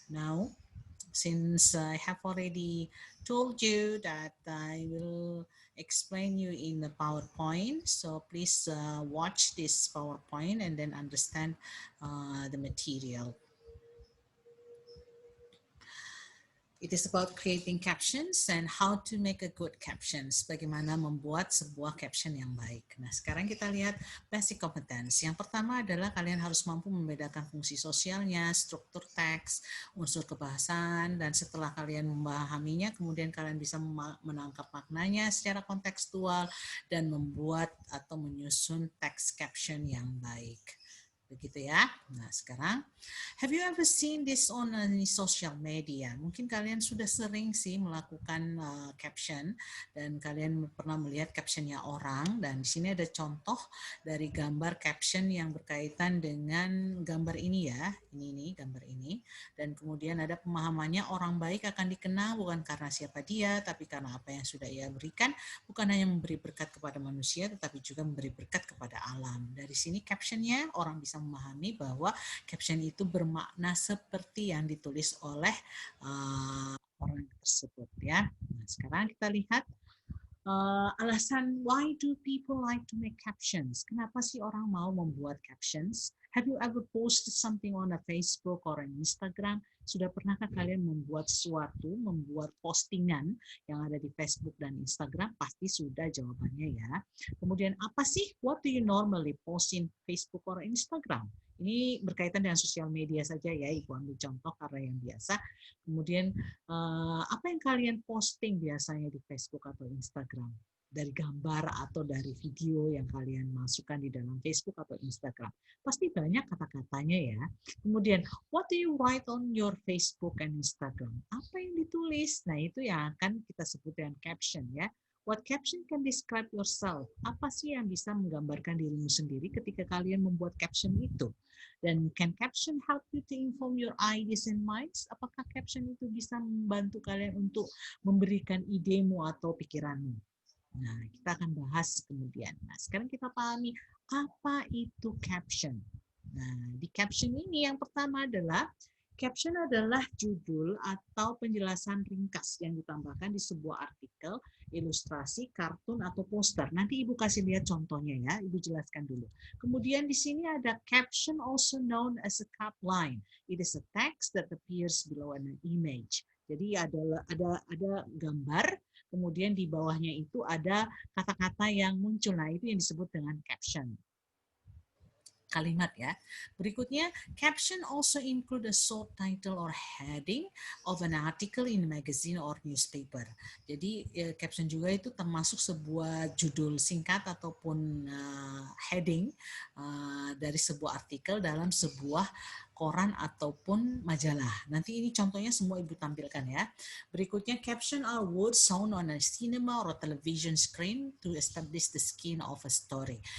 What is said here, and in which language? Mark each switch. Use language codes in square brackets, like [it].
[en] Now, since I have already told you that I will explain you in the PowerPoint, so please watch this PowerPoint and then understand the material. It is about creating captions and how to make a good captions. [id] Bagaimana membuat sebuah caption yang baik. Nah, sekarang kita lihat basic competence. Yang pertama adalah kalian harus mampu membedakan fungsi sosialnya, struktur teks, unsur kebahasaan, dan setelah kalian memahaminya, kemudian kalian bisa menangkap maknanya secara kontekstual dan membuat atau menyusun teks caption yang baik. Begitu ya. Nah, sekarang [en] have you ever seen this on social media? [id] Mungkin kalian sudah sering sih melakukan caption dan kalian pernah melihat captionnya orang, dan di sini ada contoh dari gambar caption yang berkaitan dengan gambar ini ya. Ini nih gambar ini, dan kemudian ada pemahamannya, orang baik akan dikenal bukan karena siapa dia, tapi karena apa yang sudah ia berikan, bukan hanya memberi berkat kepada manusia tetapi juga memberi berkat kepada alam. Dari sini captionnya orang bisa memahami bahwa caption itu bermakna seperti yang ditulis oleh orang tersebut ya. Nah, sekarang kita lihat alasan [en] why do people like to make captions? [id] Kenapa sih orang mau membuat captions? [en] Have you ever posted something on a Facebook or an Instagram? [id] Sudah pernahkah kalian membuat sesuatu, membuat postingan yang ada di Facebook dan Instagram? Pasti sudah jawabannya ya. Kemudian apa sih? [en] What do you normally post in Facebook or Instagram? [id] Ini berkaitan dengan sosial media saja ya, Ibu ambil contoh karena yang biasa. Kemudian apa yang kalian posting biasanya di Facebook atau Instagram? Dari gambar atau dari video yang kalian masukkan di dalam Facebook atau Instagram. Pasti banyak kata-katanya ya. Kemudian, [en] what do you write on your Facebook and Instagram? [id] Apa yang ditulis? Nah, itu yang akan kita sebut dengan caption ya. [en] What caption can describe yourself? [id] Apa sih yang bisa menggambarkan dirimu sendiri ketika kalian membuat caption itu? Dan [en] can caption help you to inform your ideas and minds? [id] Apakah caption itu bisa membantu kalian untuk memberikan idemu atau pikiranmu? Nah, kita akan bahas kemudian. Nah, sekarang kita pahami apa itu caption. Nah, di caption ini yang pertama adalah caption adalah judul atau penjelasan ringkas yang ditambahkan di sebuah artikel, ilustrasi, kartun, atau poster. Nanti Ibu kasih lihat contohnya ya, Ibu jelaskan dulu. Kemudian di sini ada [en] caption also known as a capline. It is a text that appears below an image. [id] Jadi ada gambar, kemudian di bawahnya itu ada kata-kata yang muncul. Nah, itu yang disebut dengan caption. Kalimat ya. Berikutnya, [en] caption also include a short title or heading of an article in a magazine or newspaper. [id] Jadi caption juga itu termasuk sebuah judul singkat ataupun heading dari sebuah artikel dalam sebuah koran ataupun majalah. Nanti ini contohnya semua Ibu tampilkan ya. Berikutnya, [en] caption are words shown on a cinema or a television screen to establish the skin of a story.